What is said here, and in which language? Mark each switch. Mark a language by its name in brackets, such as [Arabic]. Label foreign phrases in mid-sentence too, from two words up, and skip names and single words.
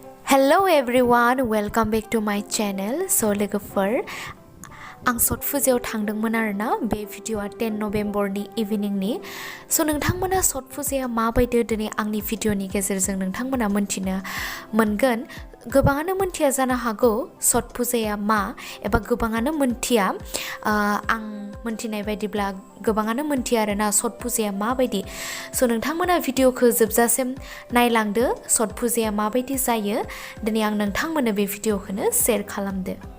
[English] Hello everyone, welcome back to my channel. [Bodo] So लोगोफोर आं छठ फुजायाव थांदोंमोन आरोना बे भिडिअआ 10 नभेम्बरनि इभिनिंनि स' नोंथांमोना छठ फुजाया माबायदि दिनै आंनि भिडिअनि गेजेरजों नोंथांमोना मोनथिनो मोनगोन गोबाङानो मोनथिया जानो हागौ छठ फुजाया मा एबा गोबाङानो मोनथिया आं मोनथिनाय बायदिब्ला गोबाङानो मोनथिया आरोना छठ फुजाया माबायदि स' नोंथांमोना भिडिअखौ जोबजासिम नायलांदो छठ फुजाया माबायदि जायो दिनै आं नोंथांमोननो बे भिडिअखौनो शेयार खालामदो